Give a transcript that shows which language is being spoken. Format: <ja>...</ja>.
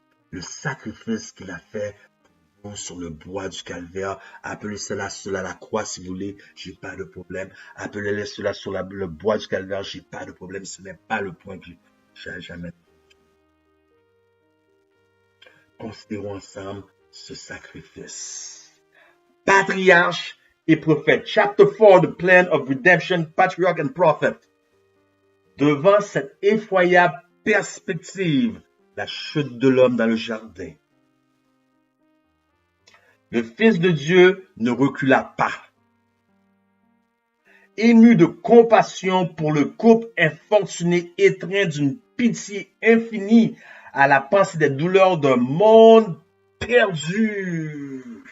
<fr>Le sacrifice qu'il a fait pour vous sur le bois du calvaire, appelez cela la croix si vous voulez, j'ai pas de problème. Appelez cela sur le bois du calvaire, j'ai pas de problème, ce n'est pas le point que j'ai jamais. Considérons ensemble ce sacrifice. Patriarche et prophète.</fr> <en>Chapter 4, the plan of redemption, patriarch and prophet.</en> <fr>Devant cette effroyable perspective, la chute de l'homme dans le jardin. le Fils de Dieu ne recula pas. Ému de compassion pour le couple infortuné étreint d'une pitié infinie à la pensée des douleurs d'un monde perdu.</fr>